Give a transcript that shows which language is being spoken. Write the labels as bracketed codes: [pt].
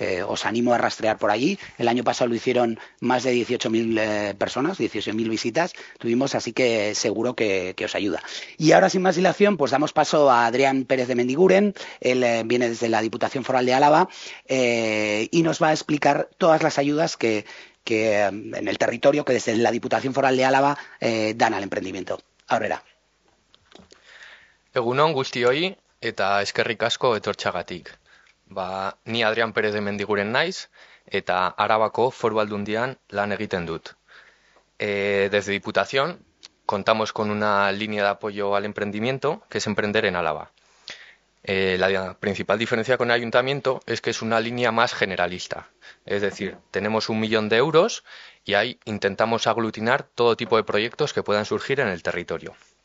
[es] Os animo a rastrear por allí. El año pasado lo hicieron más de 18.000 personas, 18.000 visitas tuvimos, así que seguro que os ayuda. Y ahora, sin más dilación, pues damos paso a Adrián Pérez de Mendiguren. Él viene desde la Diputación Foral de Álava y nos va a explicar todas las ayudas que en el territorio que desde la Diputación Foral de Álava dan al emprendimiento. [eu] Aurrera. Egunon guztioi eta eskerrik asko etortxagatik. Ni Adrián Pérez de Mendiguren naiz eta Arabako Foru Aldundian lan egiten dut. [es] Desde Diputación contamos con una línea de apoyo al emprendimiento que es Emprender en Álava. La principal diferencia con el ayuntamiento es que es una línea más generalista. Es decir, tenemos 1 millón de euros y ahí intentamos aglutinar todo tipo de proyectos que puedan surgir en el territorio.